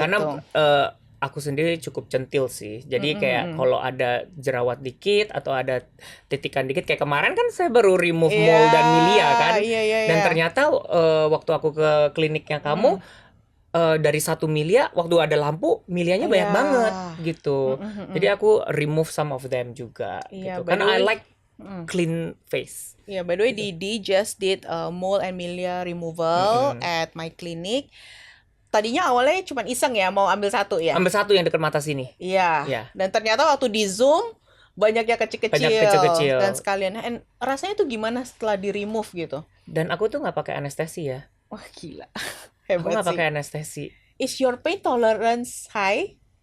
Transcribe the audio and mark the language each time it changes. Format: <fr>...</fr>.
<id>Karena aku sendiri cukup centil sih. Jadi kayak kalau ada jerawat dikit atau ada titikan dikit, kayak kemarin kan saya baru remove mole dan milia kan. Dan ternyata waktu aku ke kliniknya kamu, dari 1 milia, waktu ada lampu milianya banyak banget gitu. Jadi aku</id> <en>remove some of them</en> <id>juga gitu. Karena</id> <en>I like clean face. By the way, Didi just did mole and milia removal at my clinic.</en> <id>Tadinya awalnya cuma iseng ya, mau ambil 1 ya. Ambil 1 yang dekat mata sini. Dan ternyata waktu di Zoom banyak yang kecil-kecil. Dan sekalian. And rasanya tuh gimana setelah di remove gitu? Dan aku tuh nggak pakai anestesi ya. Wah, gila. Hebat. Aku nggak pakai anestesi.</id> <en>Is your pain tolerance high?</en>